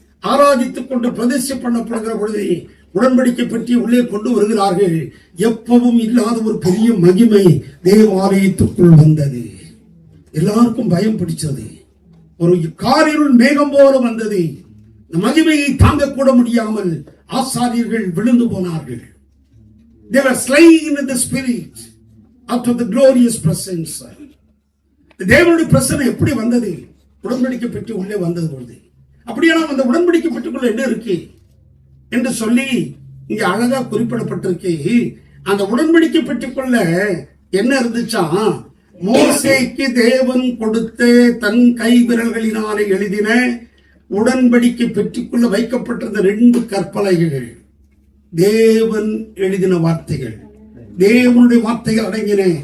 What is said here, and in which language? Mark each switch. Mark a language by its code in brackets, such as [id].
[ta] ஆராதித்துக் கொண்டு பிரதிஷ்டை பண்ணப்படுகிற பொழுது உடன்படிக்கை பற்றி உள்ளே கொண்டு வருகிறார்கள். எப்பவும் இல்லாத ஒரு பெரிய மகிமை தேவாலயத்துக்குள் வந்தது. எல்லாருக்கும் பயம் பிடிச்சது. ஒரு காரிருள் மேகம் போல வந்தது. மகிமையை தாங்கக்கூட முடியாமல் ஆசாரியர்கள் விழுந்து போனார்கள். [en] They were slain in the spirit out of the glorious presence. [ta] தேவனுடைய பிரசன்னம் எப்படி வந்தது? உடன்படிக்கை பெட்டி உள்ளே வந்தது பொழுது. அப்படியான அந்த உடன்படிக்கை பெட்டிக்குள்ள என்ன இருக்கு என்று சொல்லி இங்க அழகா குறிப்பிடப்பட்டிருக்கு. அந்த உடன்படிக்கை பெட்டிக்குள்ள என்ன இருந்துச்சா? மோசேக்கு தேவன் கொடுத்த தன் கை விரல்களினாலே எழுதின உடன்படிக்கை பெட்டிக்குள்ள வைக்கப்பட்டிருந்த 2 கற்பலகைகள், தேவன் எழுதின வார்த்தைகள், தேவனுடைய வார்த்தைகள் அடங்கின.